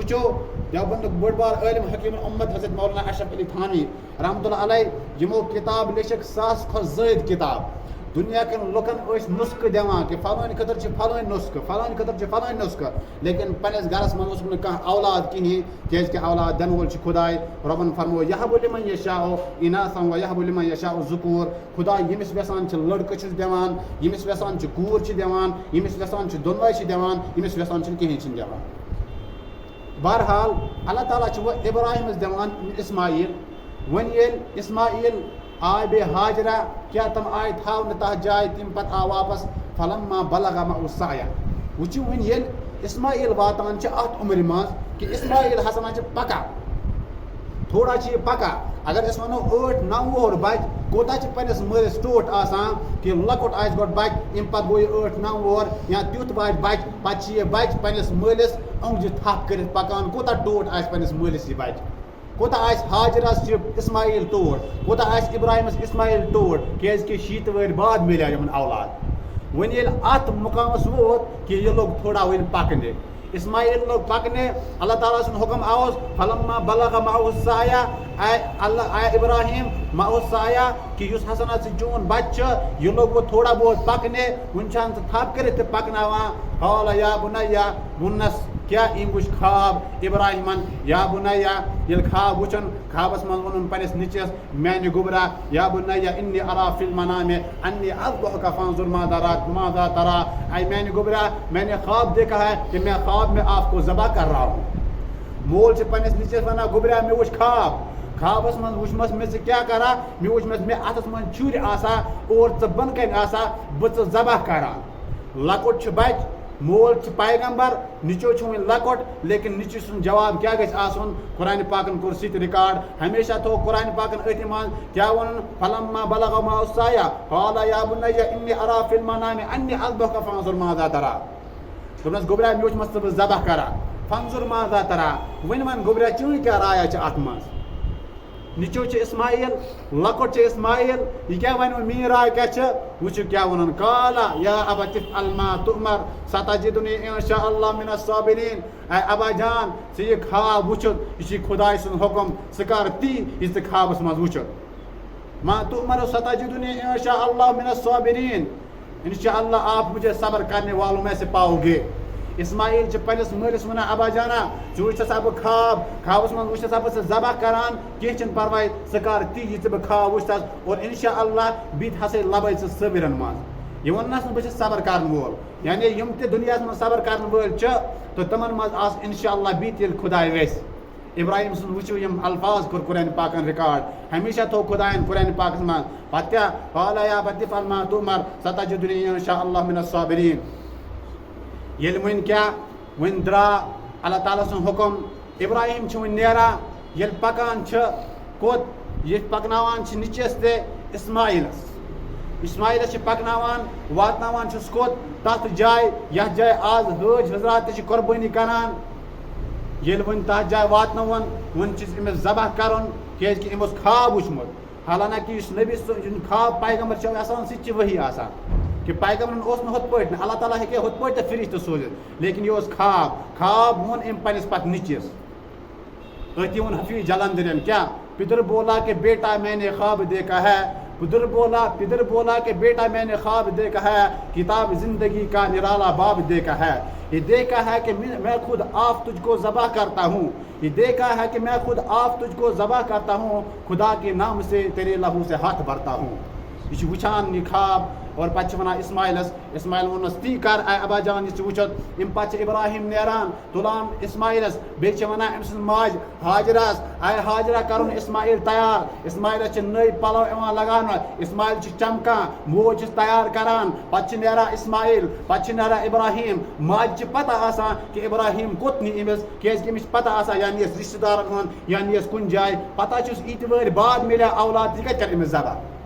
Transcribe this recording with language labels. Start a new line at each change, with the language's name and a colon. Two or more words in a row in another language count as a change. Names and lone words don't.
Kashmiri: وٕچھو دیوبندُک بوٚڑ بار عٲلم حکیٖم الامت حضرت مولانا اشرف علی تھانوی رحمتہ اللہ علیہ یِمو کِتاب لیٚچھکھ 1000 کھۄتہٕ زٲیِد کِتاب دُنیا کٮ۪ن لُکن ٲسۍ نُسخہٕ دِوان کہ فلٲنۍ خٲطرٕ چھِ فلٲنۍ نُسخہٕ فلٲنۍ خٲطرٕ چھِ فلٲنۍ نُسخہٕ لیکن پننس گرس منٛز اوسُکھ نہٕ کانٛہہ اولاد کِہیٖنۍ کیازِ کہ اولاد دِنہٕ وول چھُ خۄداے رۄبن فرمو
Arabic: یہب لمن یشاء اناثا ویہب لمن یشاء ذکور
Kashmiri: خۄدا ییٚمِس یژھان چھِ لڑکہٕ چھُس دِوان ییٚمِس یژھان چھِ کوٗر چھِ دِوان ییٚمِس یژھان چھِ دۄنوے چھِ دِوان ییٚمِس یژھان چھِنہٕ کِہیٖنۍ چھِنہٕ دِوان بہرحال اللہ تعالیٰ چھُ وۄنۍ ابراہیمس دِوان اسماعیل وۄنۍ ییٚلہِ اسماعیل آے بیٚیہِ ہاجرہ کیٛاہ تِم آیہِ تھاونہٕ تتھ جایہِ تمہِ پتہٕ آو واپس
Arabic: فلما بلغ معه السعی
Kashmiri: وٕچھِو وۄنۍ ییٚلہِ اسماعیل واتان چھِ اتھ عُمرِ منٛز کہ اسماعیل ہسا چھِ پکان تھوڑا چھِ یہِ پکان اگر أسۍ وَنو 8-9 وُہُر بچہِ کوتاہ چھِ پننس مٲلِس ٹوٹھ آسان کہ لۄکُٹ آسہِ گۄڈٕ بچہِ امہِ پتہٕ گوٚو یہِ 8-9 وُہُر یا تیُتھ واتہِ بچہِ پتہٕ چھِ یہِ بچہِ پننس مٲلِس أنٛگجہِ تھپھ کٔرِتھ پکان کوتاہ ٹوٹھ آسہِ پننس مٲلِس یہِ بچہِ کوتاہ آسہِ ہاجرس چھِ اسماعیل ٹوٹھ کوتاہ آسہِ ابراہیمس اسماعیل ٹوٹھ کیازِ کہ شیٖتھ وٕہٕرۍ بعد میلیو یِمن اولاد وۄنۍ ییٚلہِ اتھ مقامس ووت کہ یہِ لوٚگ تھوڑا وۄنۍ پکنہِ اسماعیل لوٚگ پکنہِ اللہ تعالیٰ سُنٛد حُکم آوُس
Arabic: فلما بلغ معه السعی
Kashmiri: اے ابراہیم
Arabic: معه السعی
Kashmiri: کہ یُس ہسا ژٕ چون بچہِ چھُ یہِ لوٚگ وۄنۍ تھوڑا بہت پکنہِ وُنہِ چھَنہٕ ژٕ تھپھ کٔرِتھ تہِ پکناوان
Arabic: قال یا بُنیا
Kashmiri: ووٚننس کیٛاہ أمۍ وٕچھ خواب ابراہیمن
Arabic: یا بُنیا
Kashmiri: ییٚلہِ خواب وٕچھُن خوابس منٛز ووٚنُن پننس نیٚچوِس میانہِ گوٚبرا
Arabic: یا بُنیا انی ارا فی المنام انی اذبحک فانظر ماذا ترى
Kashmiri: اے میانہِ گوٚبرا
Urdu: میں نے خواب دیکھا ہے کہ میں خواب میں آپ کو ذبح کر رہا ہوں
Kashmiri: مول چھُ پننس نیٚچوِس ونان گوٚبرا مےٚ وٕچھ خوابس منٛز وٕچھمس مےٚ ژٕ کیٛاہ کران مےٚ وٕچھمس مےٚ اتھس منٛز چھُرۍ آسان اور ژٕ بۄنہٕ کنہِ آسان بہٕ ژٕ ذبح کران لۄکُٹ چھُ بچہِ مول چھُ پیغمبر نیٚچو چھُ وۄنۍ لۄکُٹ لیکن نیٚچوِ سُنٛد جواب کیٛاہ گژھِ آسُن قرآنِ پاکن کوٚر سُہ تہِ رِکاڈ ہمیشہ تھوٚو قرآنِ پاکن أتھۍ منٛز کیٛاہ ووٚنُن
Arabic: فلما بلغ معه السعی قال یا بُنیا انی ارا فی المنام انی اذبحک فانظر ماذا ترى
Kashmiri: دوٚپنس گوٚبرا مےٚ وٕچھمس ژٕ بہٕ ذبح کران
Arabic: فانظر ماذا ترى
Kashmiri: وۄنۍ وَن گوٚبرا چٲنۍ کیٛاہ رایا چھِ اتھ منٛز نیٚچو چھُ اسماعیل لۄکُٹ چھُ اسماعیل یہِ کیٛاہ وَنہِ میٛٲنۍ راے کیٛاہ چھِ وٕچھِو کیٛاہ ووٚنُن
Arabic: قال یا ابت افعل ما تؤمر ستجدنی ان شاء اللہ من الصابرین
Kashmiri: اے ابا جان ژٕ یہِ خواب وٕچھُتھ یہِ چھُے خۄداے سُنٛد حُکم ژٕ کر تی یہِ ژٕ خوابس منٛز وٕچھُتھ
Arabic: ما تؤمر ستجدنی ان شاء اللہ من الصابرین
Urdu: انشاء اللہ آپ مجھے صبر کرنے والوں میں سے پاؤ گے
Kashmiri: اسماعیل چھُ پننس مٲلِس ونان ابا جانا ژٕ وٕچھتھا بہٕ خوابس منٛز وٕچھتھا بہٕ ژٕ ذبح کران کینٛہہ چھُنہٕ پرواے ژٕ کر تی یہِ ژٕ بہٕ خواب وٕچھتھس اور انشاء اللہ بیٚیہِ ہسا لبے ژٕ صٲبرن منٛز یہِ ووٚننس نہٕ بہٕ چھُس صبر کرن وول یعنی یِم تہِ دُنیاہس منٛز صبر کرن وٲلۍ چھِ تہٕ تِمن منٛز آسہِ انشاء اللہ بیٚیہِ تہِ ییٚلہِ خۄداے ویژھِ ابراہیم سُنٛد وٕچھِو یِم الفاظ کوٚر قرآنِ پاکن رِکاڈ ہمیشہ تھوٚو خۄداین قرآنِ پاکس منٛز پتہٕ کیٛاہ
Arabic: قال یا ابت افعل ما تؤمر ستجدنی ان شاء اللہ من الصابرین
Kashmiri: ییٚلہِ وۄنۍ کیٛاہ ون درا اللہ تعالیٰ سن حکم ابراہیم ون نیران یل پکان کوت یہ پکناوان نچس تے اسماعیلس پکناوان واتناوان کوت تت جائے یتھ جائے آز حج حضرات تے قربانی کران یل ون تتھ جائے واتنون ون امس ذبح کرن کیازِ کہ امس خواب وچمت حالانکہ اس نبی خواب پیغمبر آسان سہ وہی آسان کہ پیغمبرن اوس نہ ہت پٲٹھۍ اللہ تعالیٰ ہیٚکہِ ہُتھ پٲٹھۍ تہِ فرشتہٕ سوٗزِتھ لیکن یہ اوس خواب وون أمۍ پننِس پتہٕ نِچِس أتی وون حفیظ جلندرین
Urdu: کیا پدر بولا کہ بیٹا میں نے خواب دیکھا ہے پدر بولا کہ بیٹا میں نے خواب دیکھا ہے کتاب زندگی کا نرالا باب دیکھا ہے یہ دیکھا ہے کہ میں خود آپ تجھ کو ذبح کرتا ہوں یہ دیکھا ہے کہ میں خود آپ تجھ کو ذبح کرتا ہوں خدا کے نام سے تیرے لہو سے ہاتھ بھرتا ہوں
Kashmiri: یہ وچھان یہ خواب اور پتہ ونان اسماعیل وونس تی کر اے ابا جان یہ وچھت ام پتہ ابراہیم نیران تلان اسماعیلس بیٚیہِ چھِ ونان أمۍ سٕنٛز ماج ہاجرس اے ہاجرہ کرُن اسماعیل تیار اسماعیلس چھِ نٔے پلو یِوان لگاونہٕ اسماعیل چھِ چمکان موج چھِس تیار کران پتہٕ چھِ نیران اسماعیل پتہٕ چھِ نیران ابراہیم ماجہِ چھِ پتہ آسان کہ ابراہیم کوٚت نی أمِس کیازِ کہ أمِس چھِ پتہ آسان یا نِیَس رشتہٕ دارن ہُنٛد یا نِیَس کُنہِ جایہِ پتہ چھُس ییٖتہِ وٲرۍ بعد مِلیو اولاد یہِ کتہِ کرِ أمِس ذبح